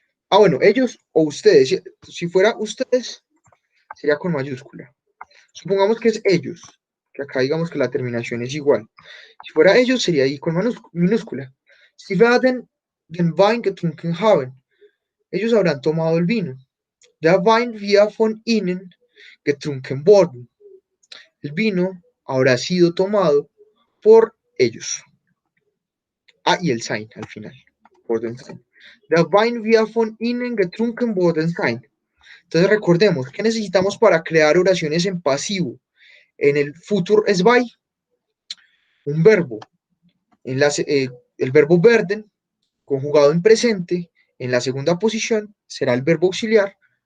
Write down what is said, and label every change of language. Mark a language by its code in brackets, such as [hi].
[es] Bueno, ellos o ustedes. Si fuera ustedes, sería con mayúscula. Supongamos que es ellos, que acá digamos que la terminación es igual. Si fuera ellos, sería ahí con minúscula. [de] Sie werden den Wein getrunken haben. [es] Ellos habrán tomado el vino. [de] Der Wein wird von ihnen getrunken worden. [es] El vino habrá sido tomado por ellos. Y el sein al final. [de] Worden sein. Der Wein wird von ihnen getrunken worden sein. [es] Entonces recordemos, ¿qué necesitamos para crear oraciones en pasivo? En el futur zwei, un verbo. El verbo werden, conjugado en presente, en la segunda posición, será el verbo auxiliar.